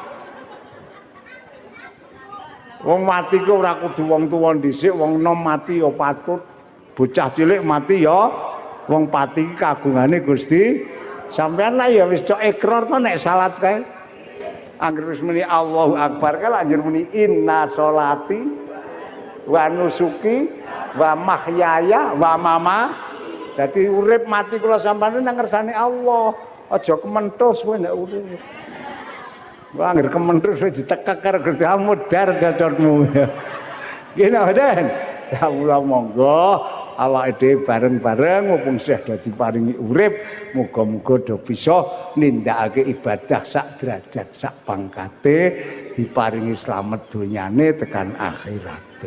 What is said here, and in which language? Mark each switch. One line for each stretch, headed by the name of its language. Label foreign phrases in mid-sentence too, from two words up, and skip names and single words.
Javanese: Wong mati ku ora kudu wong tuwa dhisik, wong nom mati ya patut. Bocah cilik mati ya wong pati kagungane Gusti. Sampeyan lah ya wis cok ikrar to nek salat kae. Angger wis muni
Arabic: الله أكبر
Javanese: kae anjur muni
Arabic: إن صلاتي ونسكي ومحياي وما.
Javanese: Dadi urip mati kula sampeyan nang ngersane Allah. Aja kementhus kowe nek urip. Wah angger kementhus wis ditekek karo Gusti Allah mudar cocotmu. Gini Den. Ya Allah monggo awake dhewe bareng-bareng mumpung isih dadi paringi urip, muga-muga do bisa nindakake ibadah sak derajat sak pangkate, diparingi slamet donyane tekan akhirate.